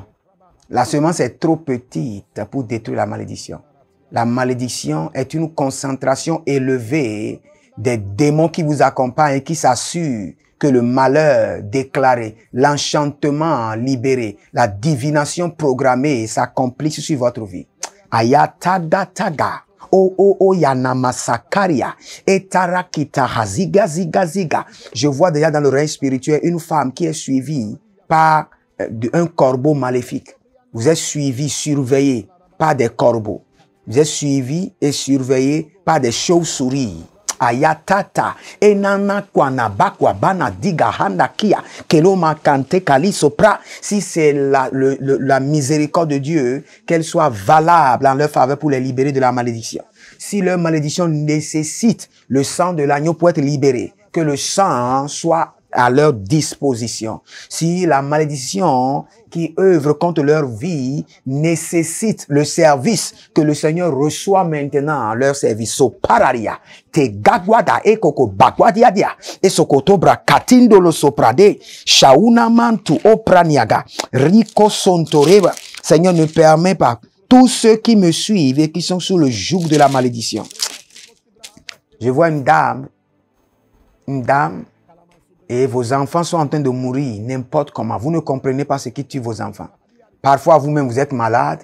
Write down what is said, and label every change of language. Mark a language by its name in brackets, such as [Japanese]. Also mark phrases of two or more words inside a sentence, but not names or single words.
[French] La semence est trop petite pour détruire la malédiction. La malédiction est une concentration élevée des démons qui vous accompagnent et qui s'assurent que le malheur déclaré, l'enchantement libéré, la divination programmée s'accomplisse sur votre vie. Ayataga taga. Yanamasakaria. Etarakita haziga ziga ziga. Je vois déjà dans le règne spirituel une femme qui est suivie par un corbeau maléfique. Vous êtes suivi, surveillé par des corbeaux. Vous êtes suivi et surveillé par des chauves-souris. Ayatata enana kwana bakwa bana diga handa kia keloma kante kali sopra. Si c'est la miséricorde de Dieu, qu'elle soit valable en leur faveur pour les libérer de la malédiction. Si leur malédiction nécessite le sang de l'agneau pour être libéré, que le sang soit à leur disposition. Si la malédiction qui œuvre contre leur vie nécessite le service que le Seigneur reçoit maintenant, leur service. So pararia, te gagwada e koko bagwadia dia, e sokotobra katindolo soprade, shauna mantu opraniaga, rico sontoreba. Seigneur, ne permet pas tous ceux qui me suivent et qui sont sous le joug de la malédiction. Je vois une dame, et vos enfants sont en train de mourir n'importe comment. Vous ne comprenez pas ce qui tue vos enfants. Parfois, vous-même, vous êtes malade.